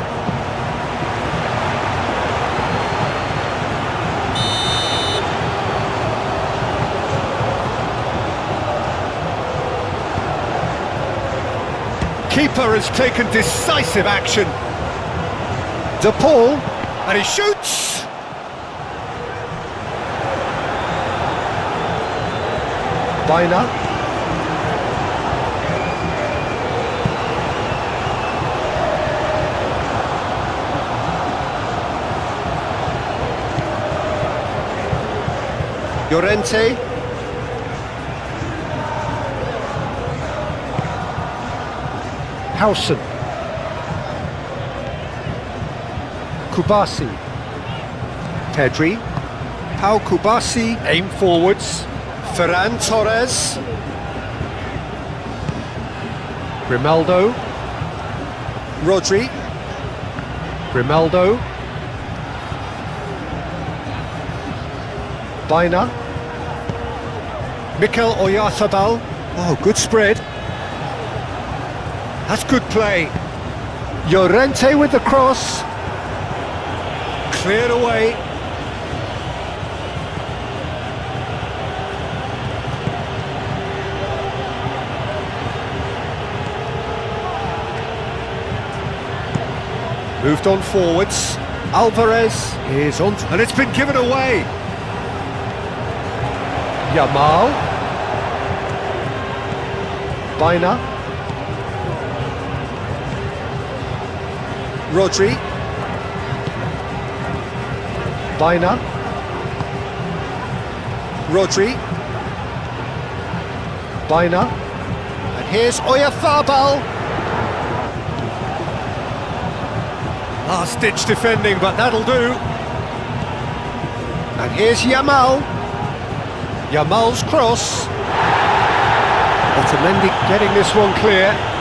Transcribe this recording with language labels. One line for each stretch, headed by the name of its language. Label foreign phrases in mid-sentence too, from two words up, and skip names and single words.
English: Keeper has taken decisive action. De Paul, and he shoots! Baina. Llorente. Hausen. Kubasi. Pedri. Pau Kubasi, aim forwards. Ferran Torres. Grimaldo. Rodri. Grimaldo. Baina. Mikel Oyarzabal. Oh, good spread. That's good play. Llorente with the cross. Cleared away. Moved on forwards. Alvarez is on, and it's been given away. Yamal. Baina. Rodri. Baina. Rodri. Baina. And here's Oyarzabal. Last-ditch defending, but that'll do. And here's Yamal. Yamal's cross. Otamendi getting this one clear.